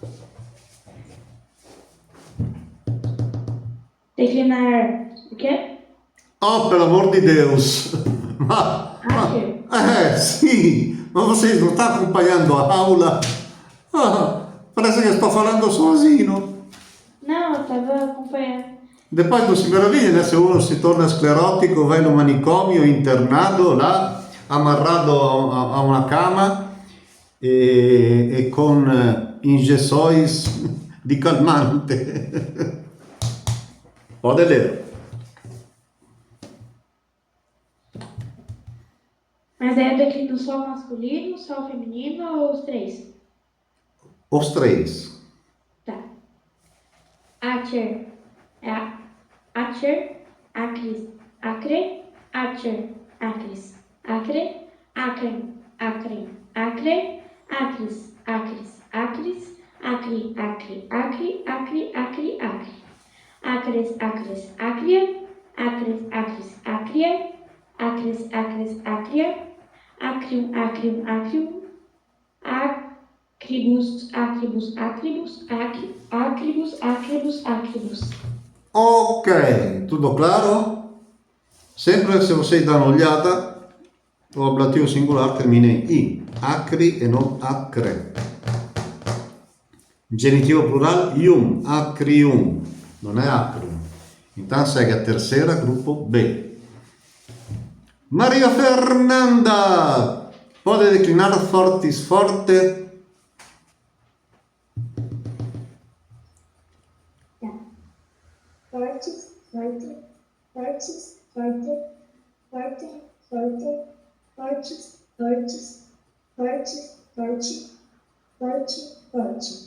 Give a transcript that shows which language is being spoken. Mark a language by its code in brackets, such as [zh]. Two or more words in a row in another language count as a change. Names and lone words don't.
[pt] Declinar o quê? Oh, pelo amor de Deus! [la] Archer. [pt] Sim, mas vocês não estão acompanhando a aula? Parece que estou falando sozinho. Não, eu tava acompanhando. Depois não se meraviglia, né? [it] Se uno si torna sclerotico, vai no manicomio, internato, là, amarrado a una cama e con ingessóis di calmante. [pt] Pode ler. Mas aí eu declino só o masculino, só o feminino ou os três? Os três. Tá. [la] Archer. Archer. Acris. Acre. Archer. Acris. Acre. Acre. Acre. Acre. Acris. Acris. Acris. Acre. Acre. Acre. Acre. Acre. Acre. Acres. Acres. Acria. Acres. Acres. Acria. Acres. Acres. Acria. Acrium. Acrium. Acrium. Acribus. Acribus. Acribus. Acribus. Acribus. Acribus. [pt] Ok, tudo claro? Sempre se vocês dão uma olhada, o ablativo singular termina em I. [it] Acri e non acre. Genitivo plural, ium. Acrium. Non è acrium. [pt] Então segue a terceira, grupo B. Maria Fernanda, pode declinar [la] fortis forte? Fortes, forte, fortes, forte, forte, forte, fortes, fortes, forte, forte, forte, forte.